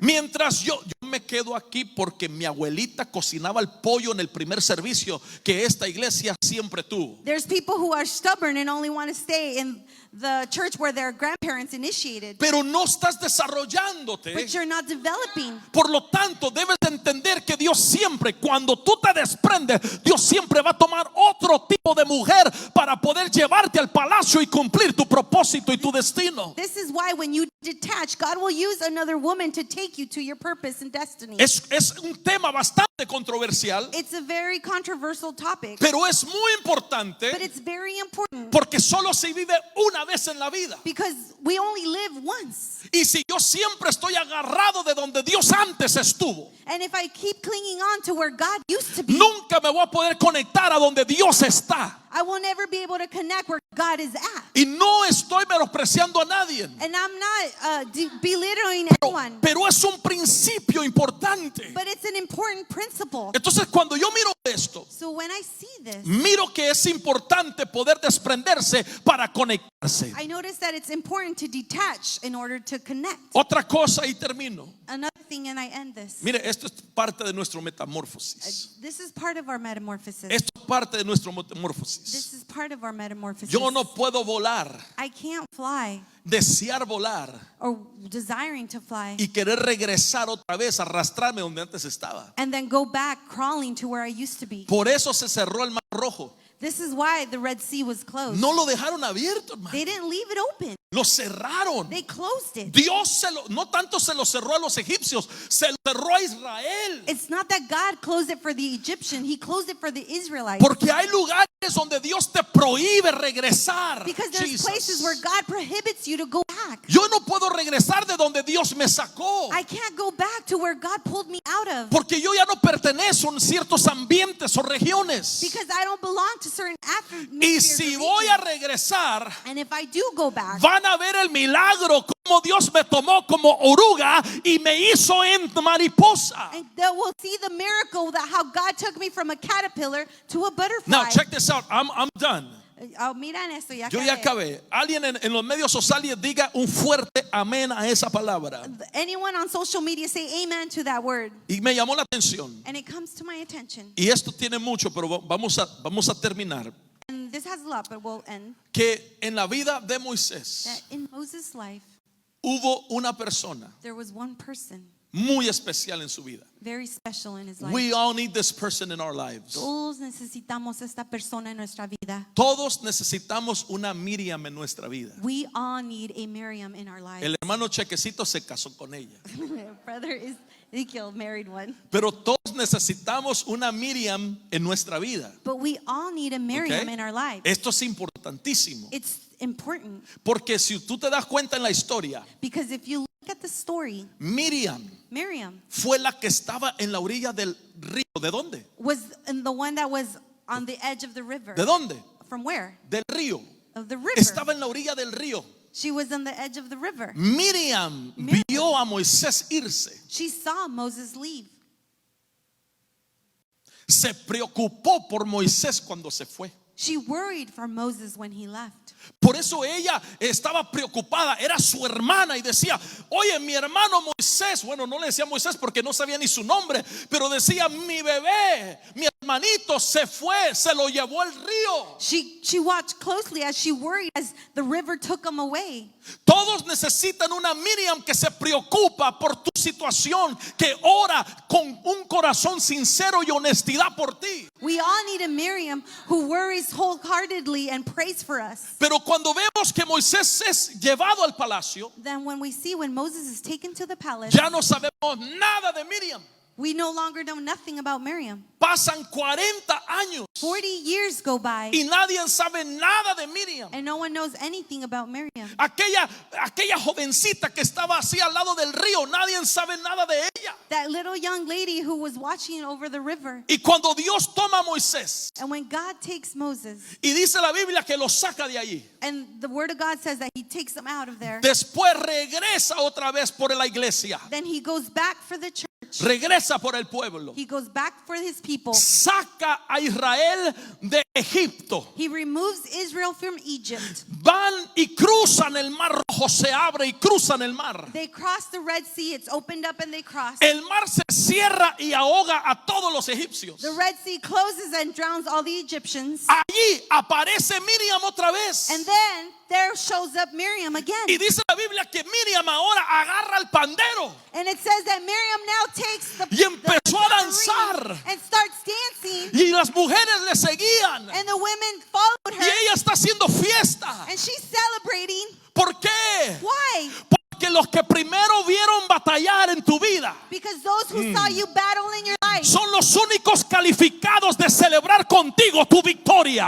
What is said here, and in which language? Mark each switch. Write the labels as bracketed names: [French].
[Spanish] Mientras yo me quedo aquí porque mi abuelita cocinaba el pollo en el primer servicio que esta iglesia siempre tuvo. [English] There's people who are stubborn and only want to stay in the church where their grandparents initiated, [Spanish] Pero no estás desarrollándote. [English] but you're not developing. [Spanish] Por lo tanto, debes entender que Dios siempre, cuando tú te desprendes, Dios siempre va a tomar otro tipo de mujer para poder llevarte al palacio y cumplir tu propósito y tu destino. [English] This is why when you detach, God will use another woman to take you to your purpose and destiny. [Spanish] Es un tema bastante controversial, [English] It's a very controversial topic, [Spanish] pero es muy [English] but [Spanish] importante [English] it's very important [Spanish] porque solo se vive una vez en la vida. [English] because we only live once. [Spanish] Y si yo siempre estoy agarrado de donde Dios antes estuvo, [English] And if I keep clinging on to where God used to be, [Spanish] nunca me voy a poder conectar a donde Dios está. [English] I will never be able to connect where God is at. [Spanish] Y no estoy menospreciando a nadie, [English] And I'm not belittling anyone, [Spanish] pero es un principio importante. [English] but it's an important principle. [Spanish] Entonces, cuando yo miro esto, [English] So when I see this, [Spanish] miro que es importante poder desprenderse para conectarse. [English] I notice that it's important to detach in order to connect. [Spanish] Otra cosa y termino. [English] Another thing, and I end this. [Spanish] Mire, esto es parte de nuestro metamorfosis. [English] This is part of our metamorphosis. [Spanish] Esto es parte de nuestro metamorfosis. [English] This is part of our metamorphosis. [Spanish] Yo no puedo volar, [English] I can't fly [Spanish] desear volar [English] or desiring to fly [Spanish] y querer regresar otra vez, arrastrarme donde antes estaba. [English] and then go back crawling to where I used to be. [Spanish] Por eso se cerró el Mar Rojo. [English] This is why the Red Sea was closed. [Spanish] No lo dejaron abierto, hermano. [English] They didn't leave it open. [Spanish] Lo cerraron. [English] They closed it. [Spanish] Dios no tanto se lo cerró a los egipcios, se lo cerró a Israel. [English] It's not that God closed it for the Egyptian. He closed it for the Israelites. [Spanish] Porque hay lugares donde Dios te prohíbe regresar. [English] Because there's Jesus. places where God prohibits you to go back. [Spanish] Yo no puedo regresar de donde Dios me sacó. [English] I can't go back to where God pulled me out of. [Spanish] Porque yo ya no pertenezco en ciertos ambientes o regiones. [English] Because I don't belong to certain [Spanish] Y si voy a regresar, [English] and if I do go back, [Spanish] van a ver el milagro como Dios me tomó como oruga y me hizo en mariposa. [English] and they will see the miracle that how God took me from a caterpillar to a butterfly. Now check this out. I'm done. [Spanish] Oh, miran esto, ya Yo ya acabé. acabé. Alguien en los medios sociales diga un fuerte amén a esa palabra. [English] Anyone on social media say amen to that word. [Spanish] Y me llamó la atención. [English] And it comes to my attention. [Spanish] Y esto tiene mucho, pero vamos a terminar. [English] And this has a lot, but we'll end. [Spanish] Que en la vida de Moisés [English] That in Moses' life, [Spanish] hubo una persona [English] there was one person [Spanish] muy especial en su vida. [English] very special in his life. We all need this person in our lives. [Spanish] Todos necesitamos esta persona en nuestra vida. Todos necesitamos una Miriam en nuestra vida. [English] We all need a Miriam in our lives. [Spanish] El hermano Chequecito se casó con ella. [English] Brother Ezekiel married one. [Spanish] Pero todos necesitamos una Miriam en nuestra vida. [English] But we all need a Miriam [Spanish] ¿Ok? [English] in our lives. [Spanish] Esto es importantísimo. [English] It's important [Spanish] Porque si tú te das cuenta en la historia, [English] because if you look at the story, [Spanish] Miriam [English] Miriam [Spanish] fue la que estaba en la orilla del río. ¿De dónde? [English] was the one that was on the edge of the river. [Spanish] ¿De dónde? [English] From where? [Spanish] Del río. [English] Of the river. [Spanish] Estaba en la orilla del río. [English] She was on the edge of the river. [Spanish] Miriam vio a Moisés irse. [English] She saw Moses leave. [Spanish] Se preocupó por Moisés cuando se fue. [English] She worried for Moses when he left. [Spanish] Por eso ella estaba preocupada, era su hermana y decía, oye, mi hermano Moisés, bueno, no le decía Moisés porque no sabía ni su nombre, pero decía, mi bebé, mi hermanito se fue, se lo llevó el río. [English] She watched closely as she worried as the river took him away. [Spanish] Todos necesitan una Miriam que se preocupa por tu situación, que ora con un corazón sincero y honestidad por ti. [English] We all need a Miriam who worries wholeheartedly and prays for us. [Spanish] Pero cuando vemos que Moisés es llevado al palacio, [English] Then when we see when Moses is taken to the palace, [Spanish] ya no sabemos nada de Miriam. [English] we no longer know nothing about Miriam. [Spanish] Pasan 40 años [English] 40 years go by [Spanish] y nadie sabe nada de Miriam. [English] and no one knows anything about Miriam. [Spanish] Aquella jovencita que estaba así al lado del río, nadie sabe nada de ella. [English] That little young lady who was watching over the river. [Spanish] Y cuando Dios toma a Moisés [English] And when God takes Moses, [Spanish] y dice la Biblia que lo saca de allí, [English] and the word of God says that he takes them out of there, [Spanish] después regresa otra vez por la iglesia, [English] then he goes back for the church. [Spanish] regresa por el pueblo, [English] He goes back for his people. [Spanish] saca a Israel de Egipto. [English] He removes Israel from Egypt. [Spanish] Van y cruzan el mar rojo, se abre y cruzan el mar. [English] They cross the Red Sea. It's opened up and they cross. [Spanish] El mar se cierra y ahoga a todos los egipcios. [English] The Red Sea closes and drowns all the Egyptians. [Spanish] Allí aparece Miriam otra vez. [English] And then there shows up Miriam again. [Spanish] Y dice la Biblia que Miriam ahora agarra el pandero [English] And it says that Miriam now takes the [Spanish] y empezó a danzar. [English] and starts dancing. [Spanish] Y las mujeres le seguían. [English] And the women followed [Spanish] Y [English] her. [Spanish] ella está haciendo fiesta. [English] And she's celebrating. [Spanish] ¿Por qué? [English] Why? [Spanish] Porque los que primero vieron batallar en tu vida [English] Because those who saw you battle in your life [Spanish] son los únicos calificados de celebrar contigo tu victoria.